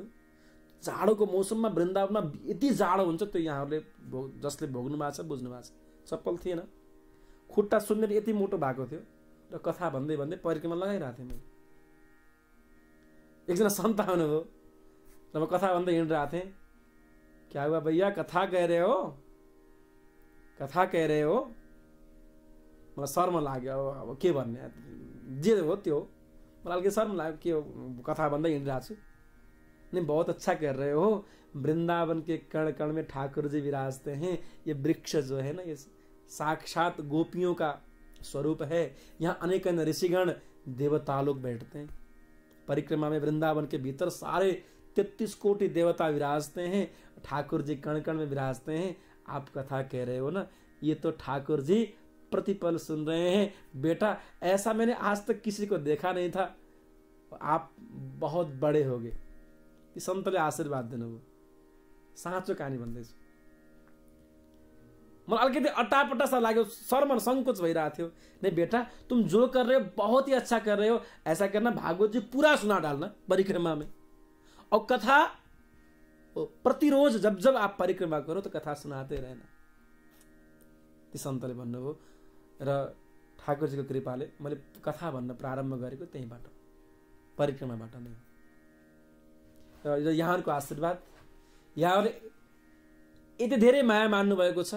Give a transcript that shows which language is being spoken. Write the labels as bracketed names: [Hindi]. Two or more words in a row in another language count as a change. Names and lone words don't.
[Nepali] जाडोको मौसममा वृन्दावनमा यति जाडो हुन्छ, त्यो यहाँहरूले जसले भोग्नु भएको छ बुझ्नु भएको छ। चप्पल थिएन, खुट्टा सुन्नेर यति मोटो भएको थियो र कथा भन्दै परिक्रमा लगाइरहेको थिएँ मैले। एकजना सन्त आउनुभयो र म कथा भन्दै हिँडिरहेको थिएँ। [Hindi] क्या हुआ भैया, कथा कह रहे हो? [Nepali] मलाई शर्म लाग्यो। अब के भन्ने, जे हो त्यो मलाई अलिकति शर्म लाग्यो। के हो, कथा भन्दै हिँडिरहेको छु। [Hindi] नहीं, बहुत अच्छा कर रहे हो। वृंदावन के कण कण में ठाकुर जी विराजते हैं। ये वृक्ष जो है ना, ये साक्षात गोपियों का स्वरूप है। यहाँ अनेक ऋषिगण देवता लोग बैठते हैं। परिक्रमा में वृंदावन के भीतर सारे 33 कोटि देवता विराजते हैं। ठाकुर जी कण कण में विराजते हैं। आप कथा कह रहे हो ना, ये तो ठाकुर जी प्रतिपल सुन रहे हैं। बेटा, ऐसा मैंने आज तक किसी को देखा नहीं था। आप बहुत बड़े हो गए। [Nepali] सन्तले आशीर्वाद दिनुभयो। साँचो कहानी भन्दैछु। मलाई अलिकति अट्टापट्टा सा लाग्यो, शर्म संकोच भइरहेको थियो। [Hindi] नहीं बेटा, तुम जो कर रहे हो बहुत ही अच्छा कर रहे हो। ऐसा करना, भागवत जी पूरा सुना डालना परिक्रमा में। और कथा प्रतिरोज जब जब आप परिक्रमा करो तो कथा सुनाते रहना। [Nepali] ती सन्तले भन्नुभयो र ठाकुरजीको कृपाले मैले कथा भन्न प्रारम्भ गरेको त्यहीबाट, परिक्रमाबाट नै। र यहाँहरूको आशीर्वाद, यहाँहरूले यति धेरै माया मान्नु भएको छ।